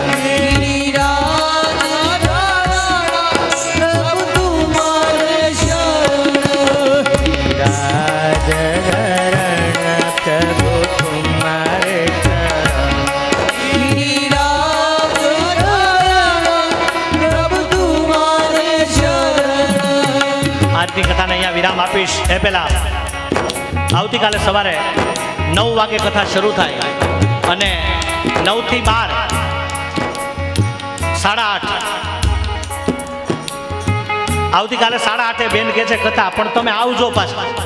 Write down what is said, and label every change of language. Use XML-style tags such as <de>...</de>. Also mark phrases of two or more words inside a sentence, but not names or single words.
<hi>गिरिराज धरण प्रभु तुम्हारे शरण. गिरिराज धरण प्रभु तुम्हारे शरण. गिरिराज धरण प्रभु तुम्हारे शरण.</hi> <gu>આજની કથાને અહીંયા વિરામ આપીશ. એ પહેલા આવતીકાલે સવારે 9 વાગે કથા શરૂ થાય અને 9 થી 12, 8:30. આવતીકાલે 8:30 બેન કહે છે કથા, પણ તમે આવજો પાછા.</gu>